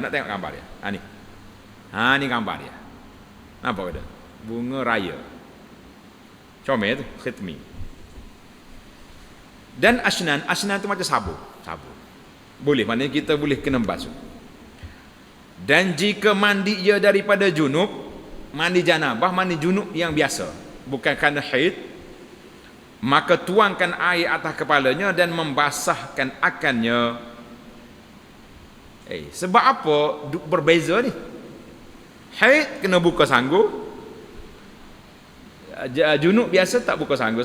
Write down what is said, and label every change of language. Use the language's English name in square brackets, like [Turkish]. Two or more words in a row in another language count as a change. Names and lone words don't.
[Malay] Nak tengok gambar dia? Ni. Ni gambar dia. Nampak ke tak? Bunga raya. Comel tu, khitmi. Dan ashnan tu macam sabun. Boleh, maknanya kita boleh kena basuh. Dan jika mandi ia daripada junub, mandi janabah, mandi junub yang biasa, bukan kerana haid, maka tuangkan air atas kepalanya dan membasahkan akannya. Sebab apa berbeza ni? Haid kena buka sanggup, junub biasa tak buka sanggup.